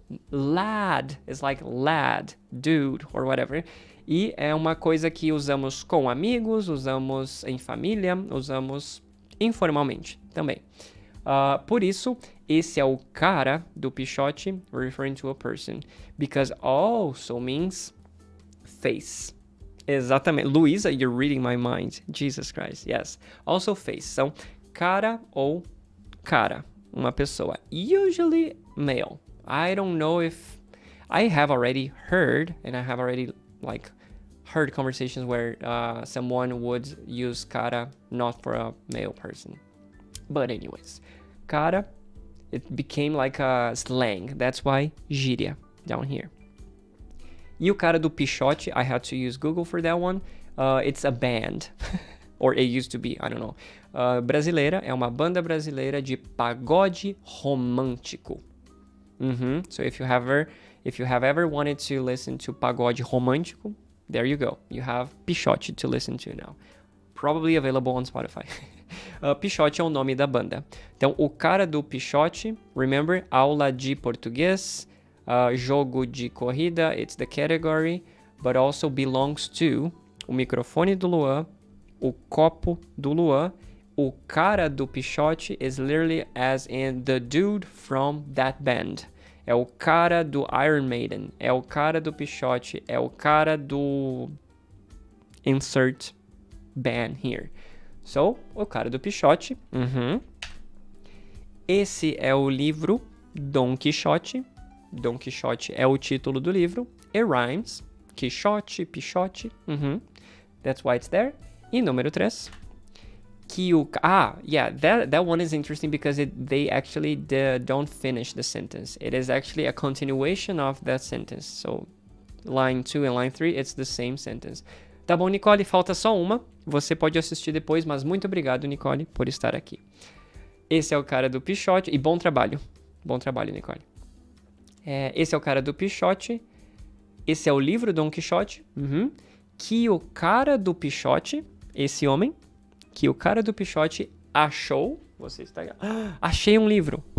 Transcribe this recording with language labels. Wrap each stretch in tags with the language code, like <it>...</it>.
<en>Lad, it's like lad, dude, or whatever.</en> <pt>E é uma coisa que usamos com amigos, usamos em família, usamos informalmente também. Por isso, esse é o cara do pichote,</pt> <en>referring to a person. Because also means face.</en> <pt>Exatamente.</pt> <en>Luísa, you're reading my mind. Jesus Christ, yes. Also face.</en> <pt>São cara ou cara, uma pessoa.</pt> <en>Usually male. I don't know if... I have already heard, and I have already, heard conversations where someone would use cara not for a male person. But anyways, cara, it became like a slang. That's why gíria down here.</en> <pt>E o cara do pichote,</pt> <en>I had to use Google for that one. It's a band. Or it used to be, I don't know.</en> <pt>Brasileira, é uma banda brasileira de pagode romântico.</pt> <en>So if you have ever wanted to listen to pagode romântico, there you go. You have pichote to listen to now. Probably available on Spotify.</en> <pt>Pichote é o nome da banda. Então, o cara do pichote,</pt> <en>remember,</en> <pt>aula de português, jogo de corrida,</pt> <en>it's the category, but also belongs to</en> <pt>o microfone do Luan, o copo do Luan, o cara do pichote</pt> <en>is literally as in the dude from that band.</en> <pt>É o cara do Iron Maiden, é o cara do pichote, é o cara do</pt> <en>insert band here.</en> <pt>So, o cara do pichote. Esse é o livro Dom Quixote. Dom Quixote é o título do livro.</pt> <en>It rhymes. Quixote, pichote. That's why it's there.</en> <pt>E número 3.</pt> <en>That one is interesting because they actually don't finish the sentence. It is actually a continuation of that sentence. So, line 2 and line 3, it's the same sentence.</en> <pt>Tá bom, Nicole? Falta só uma. Você pode assistir depois, mas muito obrigado, Nicole, por estar aqui. Esse é o cara do pichote. E bom trabalho. Bom trabalho, Nicole. Esse é o cara do pichote. Esse é o livro Dom Quixote. Que o cara do pichote, esse homem, que o cara do pichote achou... Você está... achei um livro.</pt>